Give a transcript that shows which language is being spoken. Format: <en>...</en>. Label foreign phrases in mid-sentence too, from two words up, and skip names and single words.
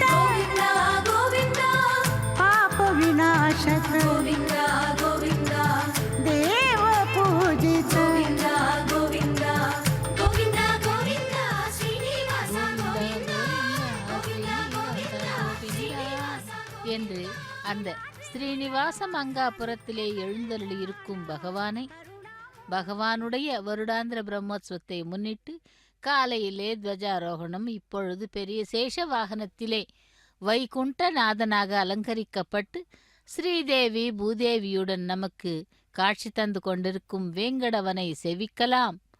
<sa>गोविंदा गोविंदा पाप विनाशक गोविंदा गोविंदा देव पूजित गोविंदा गोविंदा गोविंदा गोविंदा श्रीनिवास गोविंदा गोविंदा गोविंदा श्रीनिवास</sa> <ta>என்று அந்த ஸ்ரீனிவாச மங்காபுரத்திலே எழுந்தருளி இருக்கும் பகவானுடைய வருடாந்திர பிரம்மோத்சவத்தை முன்னிட்டு காலையிலே துவஜாரோகணம், இப்பொழுது பெரிய சேஷ வாகனத்திலே வைகுண்டநாதனாக அலங்கரிக்கப்பட்டு ஸ்ரீதேவி பூதேவியுடன் நமக்கு காட்சி தந்து கொண்டிருக்கும் வேங்கடவனை செவிக்கலாம்.</ta>